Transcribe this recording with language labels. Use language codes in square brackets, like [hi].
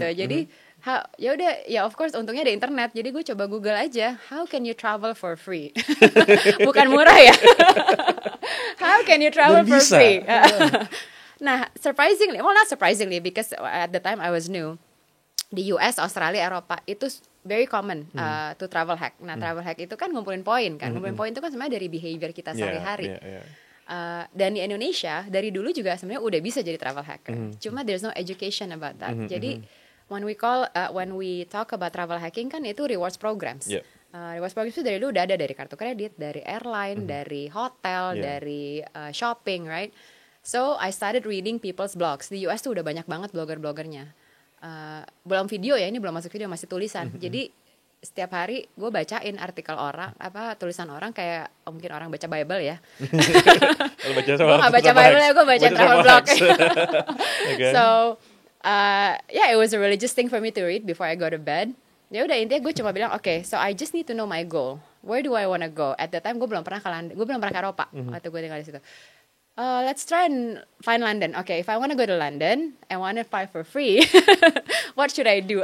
[id] Jadi ya udah, ya of course untungnya ada internet. Jadi gue coba Google aja, [en] how can you travel for free? [id] Bukan murah ya. [en] How can you travel for free? Nah, surprisingly, well not surprisingly, because at the time I was new, di US, Australia, Eropa itu very common to travel hack. [id] Nah, travel hack itu kan ngumpulin poin kan. Ngumpulin poin itu kan sebenarnya dari behavior kita sehari-hari. Dan di Indonesia dari dulu juga sebenarnya udah bisa jadi travel hacker. [en] Cuma there's no education about that. Jadi when we talk about travel hacking kan itu rewards programs. [id] Rewards programs itu dari dulu udah ada, dari kartu kredit, dari airline, dari hotel, dari shopping, right? [en] So I started reading people's blogs. [id] Di US tuh udah banyak banget blogger-bloggernya. Belum video ya, ini belum masuk video, masih tulisan. Jadi setiap hari gue bacain artikel orang, tulisan orang, kayak mungkin orang baca Bible ya. Gue gak baca Bible ya, gue baca travel blog. [en] So yeah, it was a religious thing for me to read before I go to bed. [id] Ya udah, intinya gue cuma bilang, [en] okay, so I just need to know my goal. Where do I wanna go? At the time [id] gue belum pernah ke Eropa waktu gue tinggal di situ. [en] Let's try and find London. Okay, if I want to go to London and want to fly for free, what should I do?